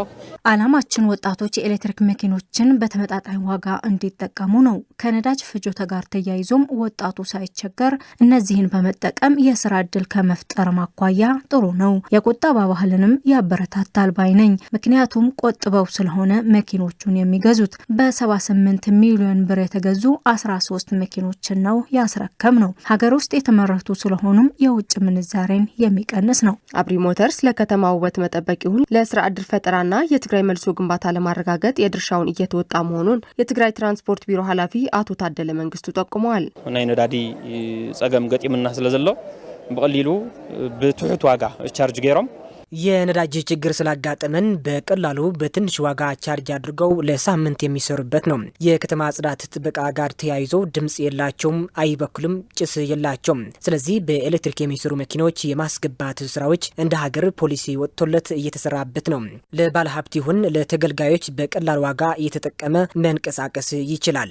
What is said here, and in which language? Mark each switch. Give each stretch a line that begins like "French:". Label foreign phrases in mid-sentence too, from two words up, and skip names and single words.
Amharic: አላማችን ወጣቶች የኤሌክትሪክ መኪኖችን በተመጣጣኝ ዋጋ እንዲጠቀሙ ነው። ከነዳጅ ፍጆታ ጋር ተያይዞም ወጣቱ ሳይቸገር እነዚህን በመጠቀም የስራ እድል ከመፍጠር ማኳያ ጥሩ ነው። የቁጠባ ባህልንም ያበረታታል ባይ ነኝ። ምክንያቱም ቆጥበው ስለሆነ መኪኖቹን የሚገዙት በ78 ሚሊዮን ብር የተገዙ 13 መኪኖችን ነው ያስረከም ነው። ሀገር ውስጥ የተመረቱ ስለሆኑም የውጭ ምንዛሬን የሚቀንስ ነው። አብሪ ሞተርስ ለከተማ ውበት መጠበቅ ይሁን ለስራ እድል ፈጠራና የትግራይ መልሶ ግንባታ ለማረጋገጥ የድርሻውን እየተወጣ መሆኑን የትግራይ ትራንስፖርት ቢሮ ኃላፊ አቶ ታደለ መንግስቱ ጠቁመዋል።
Tigrinya: ናይ ነዳዲ ጸገም ገጢምና ስለዘሎ በቀሊሉ በትሑት ዋጋ ቻርጅ ገይሮም
Amharic: የነዳጅ ችግር ስላጋጠመን በቀላሉ በትንሽ ዋጋ ቻርጅ አድርገው ለሳምንት የሚሰሩበት ነው። የከተማ ጽዳት ጥበቃ ጋር ተያይዞ ድምጽ የላቸውም፣ አይበክሉም፣ ጭስ የላቸውም። ስለዚህ በኤሌክትሪክ የሚሰሩ መኪኖች የማስገባት ስራዎች እንደ ሀገር ፖሊሲ ወጥቶለት እየተሰራበት ነው። ለባለሀብት ይሁን ለተገልጋዮች በቀላል ዋጋ እየተጠቀመ መንቀሳቀስ ይችላል።